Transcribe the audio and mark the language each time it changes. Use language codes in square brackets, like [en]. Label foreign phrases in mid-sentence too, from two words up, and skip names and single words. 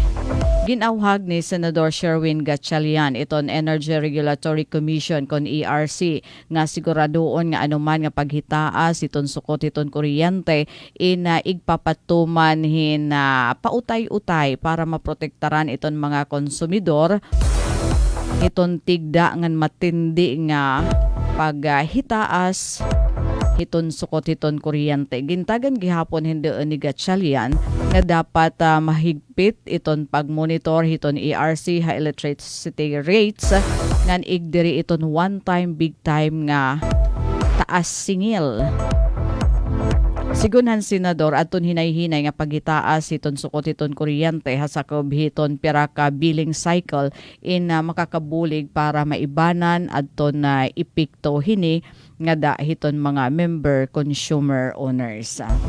[war] Ginawhag ni Senador Sherwin Gatchalian iton Energy Regulatory Commission kon ERC nga siguradoon nga anuman nga paghitaas iton sukot iton kuryente ina igpapatuman hin pautay-utay para maprotektaran iton mga konsumidor iton tigda ngan matindi nga paghitaas hiton sukot hiton kuryente. Gintagan gihapon hindi ni Gatchalian nga dapat mahigpit iton pagmonitor hiton ERC ha [en] electricity rates [war] ngan igdiri iton [en] one time big time [war] nga taas singil. Sigunhan senador aton hinay-hinay nga pagitaas iton sukot iton kuryente hasakob hiton pira ka [en] billing cycle [war] in makakabulig para maibanan adton na epekto hini nga dahiton mga [en] member consumer owners.